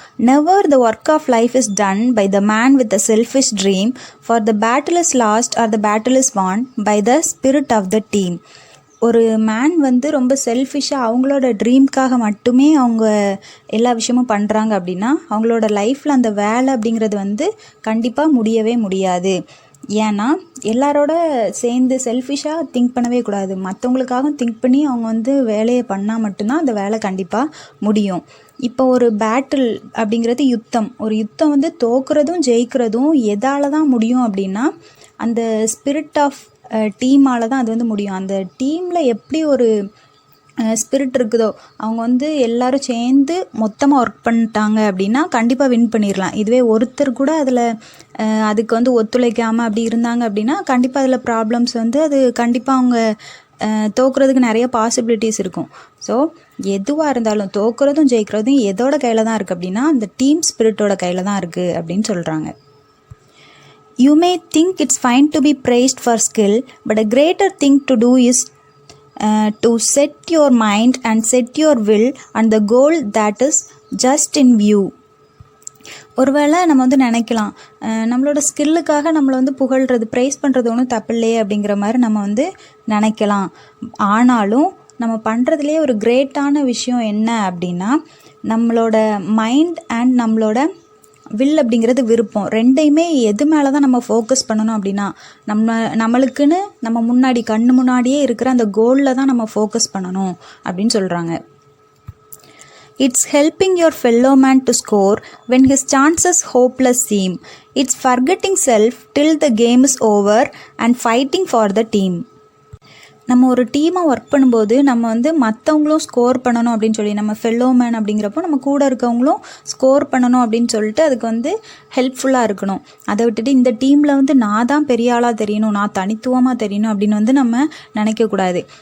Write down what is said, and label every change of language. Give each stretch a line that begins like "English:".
English: Never the work of life is done by the man with a selfish dream, for the battle is lost or the battle is won by the spirit of the team.
Tamil: ஒரு man வந்து ரொம்ப செல்ஃபிஷாக அவங்களோட ட்ரீம்க்காக மட்டுமே அவங்க எல்லா விஷயமும் பண்ணுறாங்க அப்படின்னா அவங்களோட லைஃப்பில் அந்த வேலை அப்படிங்கிறது வந்து கண்டிப்பாக முடியவே முடியாது. ஏன்னா எல்லாரோட சேர்ந்து செல்ஃபிஷாக திங்க் பண்ணவே கூடாது. மற்றவங்களுக்காகவும் திங்க் பண்ணி அவங்க வந்து வேலையை பண்ணால் மட்டும்தான் அந்த வேலை கண்டிப்பாக முடியும். இப்போ ஒரு பேட்டில் அப்படிங்கிறது யுத்தம். ஒரு யுத்தம் வந்து தோக்குறதும் ஜெயிக்கிறதும் எதால் தான் முடியும் அப்படின்னா அந்த ஸ்பிரிட் ஆஃப் டீமால் தான் அது வந்து முடியும். அந்த டீமில் எப்படி ஒரு ஸ்பிரிட் இருக்குதோ, அவங்க வந்து எல்லோரும் சேர்ந்து மொத்தமாக ஒர்க் பண்ணிட்டாங்க அப்படின்னா கண்டிப்பாக வின் பண்ணிடலாம். இதுவே ஒருத்தர் கூட அதில் அதுக்கு வந்து ஒத்துழைக்காமல் அப்படி இருந்தாங்க அப்படின்னா கண்டிப்பாக அதில் ப்ராப்ளம்ஸ் வந்து அது கண்டிப்பாக அவங்க தோக்குறதுக்கு நிறைய பாசிபிலிட்டிஸ் இருக்கும். ஸோ எதுவாக இருந்தாலும் தோக்குறதும் ஜெயிக்கிறதும் எதோட கையில் தான் இருக்குது அப்படின்னா அந்த டீம் ஸ்பிரிட்டோட கையில் தான் இருக்குது அப்படின்னு சொல்கிறாங்க.
English: You may think it's fine to be praised for skill, but a greater thing to do is to set your mind and set your will on the goal that is just in view.
Tamil: ஒருவேளை நம்ம வந்து நினைக்கலாம், நம்மளோட ஸ்கில்லுக்காக நம்மளை வந்து புகழ்கிறது, price பண்ணுறது ஒன்றும் தப்பில்லையே அப்படிங்கிற மாதிரி நம்ம வந்து நினைக்கலாம். ஆனாலும் நம்ம பண்ணுறதுலேயே ஒரு கிரேட்டான விஷயம் என்ன அப்படின்னா நம்மளோட மைண்ட் அண்ட் நம்மளோட வில் அப்படிங்கிறது விருப்பம், ரெண்டையுமே எது மேலே தான் நம்ம ஃபோக்கஸ் பண்ணணும் அப்படின்னா நம்மளுக்குன்னு நம்ம முன்னாடி கண்ணு முன்னாடியே இருக்கிற அந்த கோலில் தான் நம்ம ஃபோக்கஸ் பண்ணணும் அப்படின்னு சொல்கிறாங்க.
English: It's helping your fellow man to score when his chances hopeless seem. It's forgetting self till the game is over and fighting for the team.
Tamil: நம்ம ஒரு டீமாக ஒர்க் பண்ணும்போது நம்ம வந்து மற்றவங்களும் ஸ்கோர் பண்ணணும் அப்படின்னு சொல்லி, நம்ம ஃபெல்லோ மேன் அப்படிங்கிறப்போ நம்ம கூட இருக்கவங்களும் ஸ்கோர் பண்ணணும் அப்படின்னு சொல்லிட்டு அதுக்கு வந்து ஹெல்ப்ஃபுல்லாக இருக்கணும். அதை விட்டுட்டு இந்த டீமில் வந்து நான் தான் பெரிய ஆளாக தெரியணும், நான் தனித்துவமாக தெரியணும் அப்படின்னு வந்து நம்ம நினைக்கக்கூடாது.